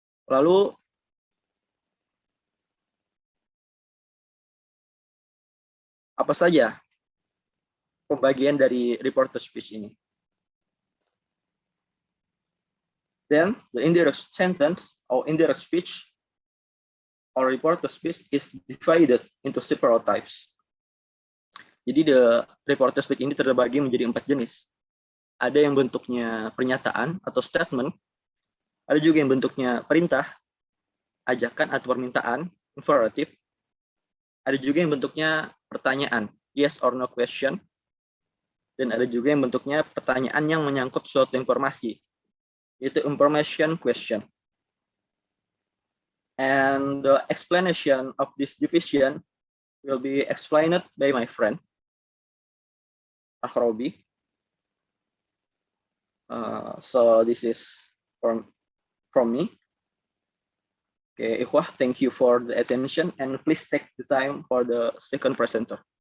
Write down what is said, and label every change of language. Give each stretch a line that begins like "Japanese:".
Indonesian: Lalu, apa saja pembagian dari reported speech ini?
English: Then, the indirect sentence or indirect speech or reported speech is divided into several types.
Indonesian: Jadi, the reported speech ini terbagi menjadi 4 jenis. Ada yang bentuknya pernyataan atau statement, ada juga yang bentuknya perintah, ajakan atau permintaan, imperative. Ada juga yang bentuknya pertanyaan, yes or no question. Dan ada juga yang bentuknya pertanyaan yang menyangkut suatu informasi, yaitu information question.
English: And the explanation of this division will be explained by my friend, Akhrobi. So this is from me. Okay, Ikhwah, thank you for the attention, and please take the time for the second presenter.